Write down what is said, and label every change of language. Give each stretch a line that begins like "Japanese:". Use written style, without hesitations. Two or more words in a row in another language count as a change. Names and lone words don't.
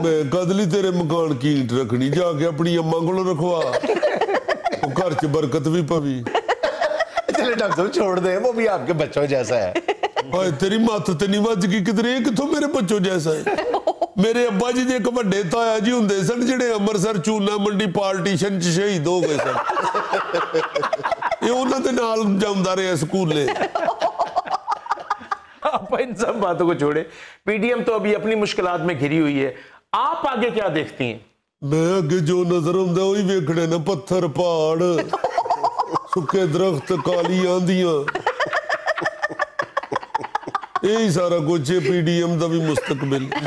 Punjabi: میں قدلی تیرے مکان کی اینٹ رکھنی, جا کے اپنی اماں کو رکھوا, گھر چ برکت بھی پوی.
Urdu: چلے ڈاکٹر صاحب چھوڑ دیں, وہ بھی آپ کے بچوں جیسا ہے.
Punjabi: تیری مات تے نہیں وج گئی کدھر, کتوں میرے بچوں جیسا ہے. میرے ابا جی ایک وڈے تایا جی ہوندے سن جڑے امرتسر چونا منڈی پارٹیشن چ شہید ہو گئے سن. یہ انہاں دے نال جاوندا رہیا سکولے.
Urdu: آپ ان سب باتوں کو چھوڑے, پی ڈی ایم تو ابھی اپنی مشکلات میں گھری ہوئی ہے, آپ آگے کیا دیکھتی ہیں؟
Punjabi: میں آگے جو نظر ہوندا وہی ویکھنے نا, پتھر پہاڑ سکے درخت کالی آندیاں, یہی سارا کچھ ہے پی ڈی ایم دا بھی مستقبل.